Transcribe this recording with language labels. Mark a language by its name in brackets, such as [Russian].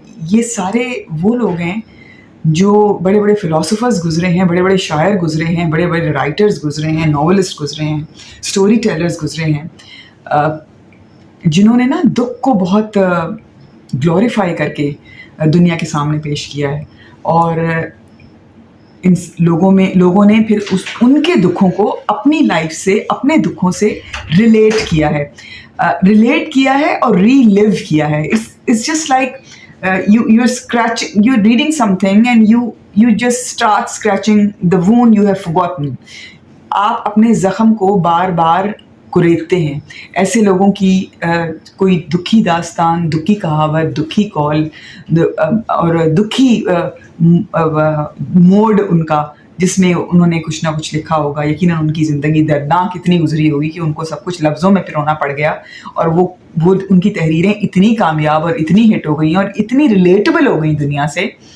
[Urdu] یہ سارے وہ لوگ ہیں جو بڑے بڑے فلاسفرز گزرے ہیں، بڑے بڑے شاعر گزرے ہیں، بڑے بڑے رائٹرز گزرے ہیں، ناولسٹ گزرے ہیں، اسٹوری ٹیلرز گزرے ہیں، جنہوں نے نا دکھ کو بہت گلوریفائی کر کے دنیا کے سامنے پیش کیا ہے. اور ان لوگوں نے پھر ان کے دکھوں کو اپنی لائف سے، اپنے دکھوں سے ریلیٹ کیا ہے اور ری لیو کیا ہے. [English] It's just like you're reading something and you just start scratching the wound you have forgotten. [Urdu] آپ اپنے زخم کو بار بار کریدتے ہیں. ایسے لوگوں کی کوئی دکھی داستان, دکھی کہاوت, دکھی کال اور دکھی موڈ ان کا, جس میں انہوں نے کچھ نہ کچھ لکھا ہوگا, یقیناً ان کی زندگی دردناک اتنی گزری ہوگی کہ ان کو سب کچھ لفظوں میں پرونا پڑ گیا, اور وہ ان کی تحریریں اتنی کامیاب اور اتنی ہٹ ہو گئیں اور اتنی ریلیٹیبل ہو گئیں دنیا سے.